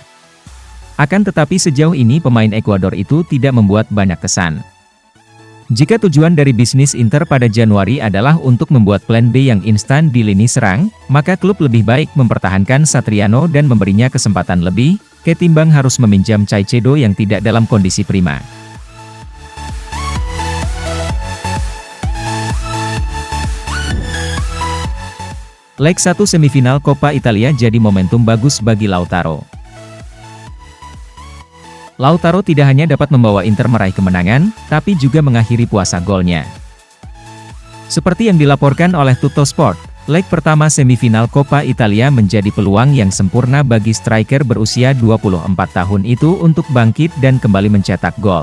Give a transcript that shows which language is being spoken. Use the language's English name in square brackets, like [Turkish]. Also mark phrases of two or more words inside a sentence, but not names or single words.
[Indonesian] Akan tetapi sejauh ini pemain Ekuador itu tidak membuat banyak kesan. Jika tujuan dari bisnis Inter pada Januari adalah untuk membuat [English] plan B [Indonesian] yang instan di lini serang, maka klub lebih baik mempertahankan Satriano dan memberinya kesempatan lebih, ketimbang harus meminjam Caicedo yang tidak dalam kondisi prima. Leg 1 semifinal Coppa Italia jadi momentum bagus bagi Lautaro. Lautaro tidak hanya dapat membawa Inter meraih kemenangan, tapi juga mengakhiri puasa golnya. Seperti yang dilaporkan oleh Tuttosport, leg pertama semifinal Coppa Italia menjadi peluang yang sempurna bagi striker berusia 24 tahun itu untuk bangkit dan kembali mencetak gol.